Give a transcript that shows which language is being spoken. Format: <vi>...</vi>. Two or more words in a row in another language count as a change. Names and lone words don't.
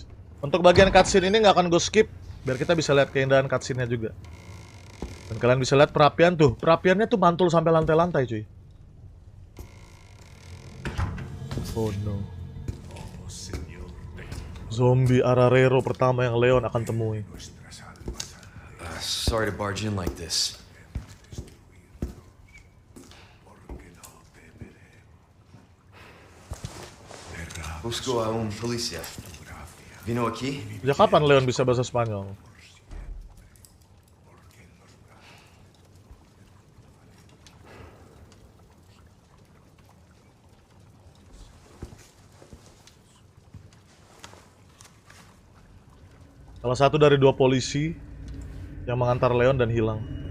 <id>Untuk bagian cutscene ini nggak akan gue skip, biar kita bisa lihat keindahan cutscene-nya juga. Dan kalian bisa lihat perapian tuh. Perapiannya tuh mantul sampai lantai-lantai cuy.</id> <en>Oh no.</en> <id>Zombie Ararero pertama yang Leon akan temui.</id> <en>Sorry to barge in like this.</en> <es>Busco a un policía. Vino aquí?</es> <id>Sejak kapan Leon bisa bahasa Spanyol? Salah satu dari dua polisi yang mengantar Leon dan hilang.</id>